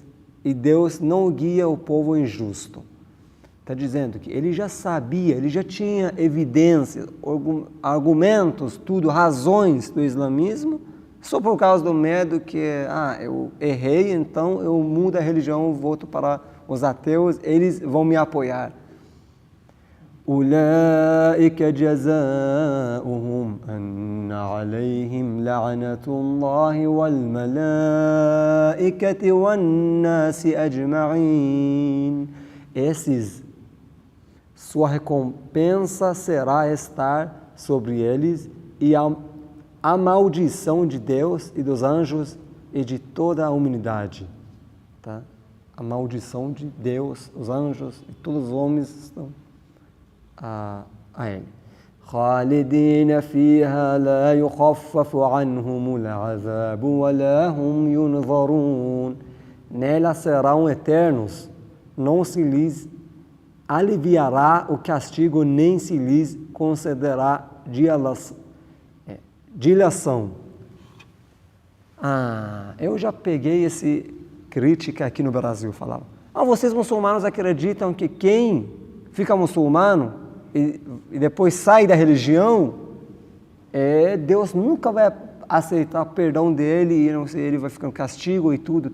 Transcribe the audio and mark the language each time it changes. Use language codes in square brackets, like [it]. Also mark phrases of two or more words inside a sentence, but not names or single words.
[pt] E Deus não guia o povo injusto. Está dizendo que ele já sabia, ele já tinha evidências, argumentos, tudo, razões do islamismo, só por causa do medo que, eu errei, então eu mudo a religião, volto para os ateus, eles vão me apoiar. [ar] أولئك جزاؤهم أن عليهم لعنة الله والملائكة والناس أجمعين. [pt] Sua recompensa será estar sobre eles e a maldição de Deus e dos anjos e de toda a humanidade. Tá? A maldição de Deus, os anjos e todos os homens estão a ele. [ar] خالدين فيها لا يخفف عنهم العذاب ولا هم ينظرون. [pt] Nela serão eternos, não se lhes aliviará o castigo, nem se lhes concederá dilação. Eu já peguei essa crítica aqui no Brasil, falava, vocês muçulmanos acreditam que quem fica muçulmano e depois sai da religião, Deus nunca vai aceitar o perdão dele e não sei, ele vai ficar em castigo e tudo.